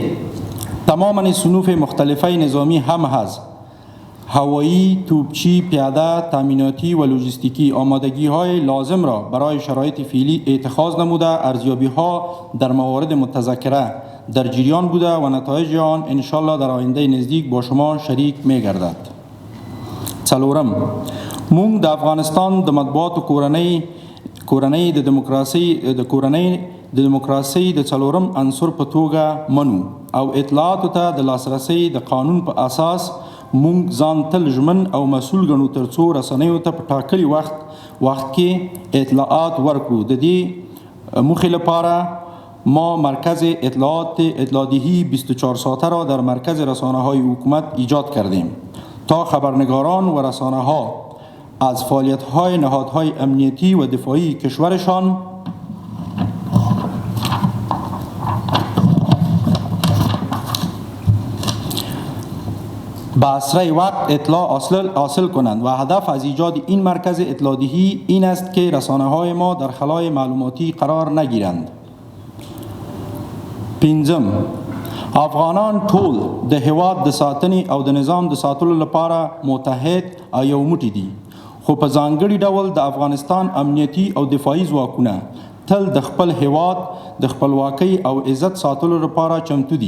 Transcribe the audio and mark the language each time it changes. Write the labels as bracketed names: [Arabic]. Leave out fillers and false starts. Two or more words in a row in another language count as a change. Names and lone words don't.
[Persian] تمام صنوف مختلفه نظامی هم از هوایی، توپچی، پیاده، تامیناتی و لوجستیکی آمادگی‌های لازم را برای شرایط فعلی اتخاذ نموده ارزیابی‌ها در موارد متذکره در جریان بوده و نتایج آن انشالله در آینده نزدیک با شما شریک می‌گردد. 4. [Pashto] موږ د افغانستان د مطبوعاتو کورنۍ د دموکراسۍ د څلورم عنصر په توګه منو او اطلاعاتو ته د لاسرسي د قانون په اساس موږ ځان تل ژمن او مسؤل ګڼو ترڅو رسنیو ته په ټاکلي وخت کې اطلاعات ورکړو. د دې موخې لپاره [Persian] ما مرکز اطلاعاتدهی 24 ساعته را در مرکز رسانه‌های حکومت ایجاد کردیم تا خبرنگاران و رسانه‌ها از فعالیت‌های نهادهای امنیتی و دفاعی کشورشان به اسرع وقت اطلاع حاصل کنند و هدف از ایجاد این مرکز اطلاعدهی این است که رسانه‌های ما در خلای معلوماتی قرار نگیرند. 5. [Pashto] افغانان ټول د هیواد د ساتنې او د نظام د ساتلو لپاره متحد او یو موټی دي، خو په ځانګړي ډول د افغانستان امنیتي او دفاعي ځواکونه تل د خپل هیواد د خپلواکۍ او عزت ساتلو لپاره چمتو دي.